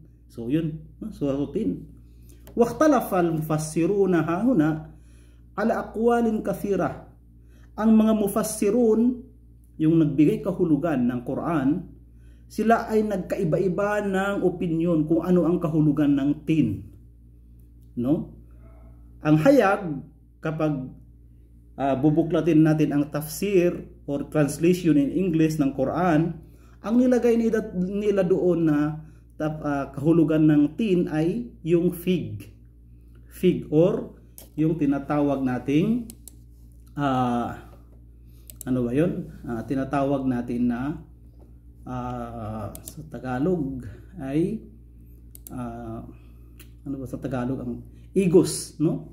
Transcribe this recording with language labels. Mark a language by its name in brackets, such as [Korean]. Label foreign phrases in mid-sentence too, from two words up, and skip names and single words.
[Filipino] So yun, Suratul Tin. [Arabic] واختلف المفسرون هاهنا على أقوال كثيرة. [Filipino] Ang mga mufassirun, yung nagbigay kahulugan ng Quran, sila ay nagkaiba-iba ng opinion kung ano ang kahulugan ng tin. No? Ang hayag, kapag bubuklatin natin ang tafsir or [English] translation in English [Filipino] ng Quran, ang nilagay nila doon na kahulugan ng tin ay yung fig. Fig or yung tinatawag nating ano ba yun? Tinatawag natin na sa Tagalog ay ano ba sa Tagalog ang igos, no?